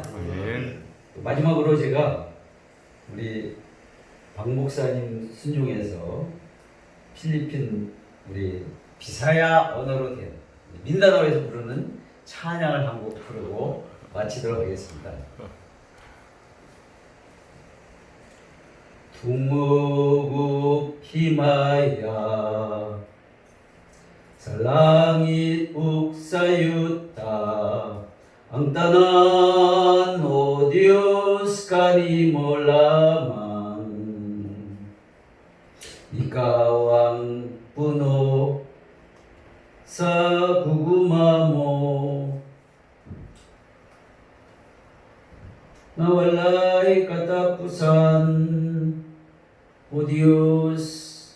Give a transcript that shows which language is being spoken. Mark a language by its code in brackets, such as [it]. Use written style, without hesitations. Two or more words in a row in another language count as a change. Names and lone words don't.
[ko] 마지막으로 제가 우리 박 목사님 순종해서 필리핀 우리 비사야 언어로 된 민다나오에서 부르는 찬양을 한 곡 부르고 마치도록 하겠습니다. [ceb] dungog ug himaya sa langit ug sa yuta ang tanan o Dios kanimo lamang ikaw ang puno sa guguma mo na walay katapusan o Diyos.